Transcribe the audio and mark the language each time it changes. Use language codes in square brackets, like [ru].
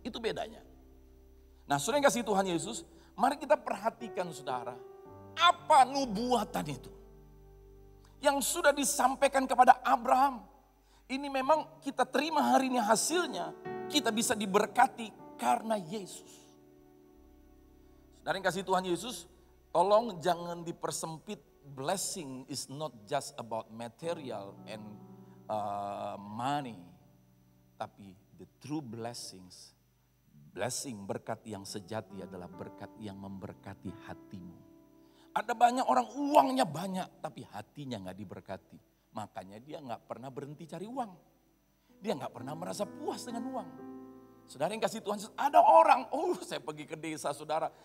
[id] Itu bedanya. Nah, saudara yang kasih Tuhan Yesus, mari kita perhatikan saudara, apa nubuatan itu yang sudah disampaikan kepada Abraham. Ini memang kita terima hari ini hasilnya, kita bisa diberkati karena Yesus. Saudara yang kasih Tuhan Yesus, tolong jangan dipersempit. [en] Blessing is not just about material and money, [id] tapi [en] the true blessings. [id] Blessing, berkat yang sejati adalah berkat yang memberkati hatimu. Ada banyak orang uangnya banyak tapi hatinya gak diberkati. Makanya dia gak pernah berhenti cari uang. Dia gak pernah merasa puas dengan uang. Saudara yang kasih Tuhan, ada orang, saya pergi ke desa saudara.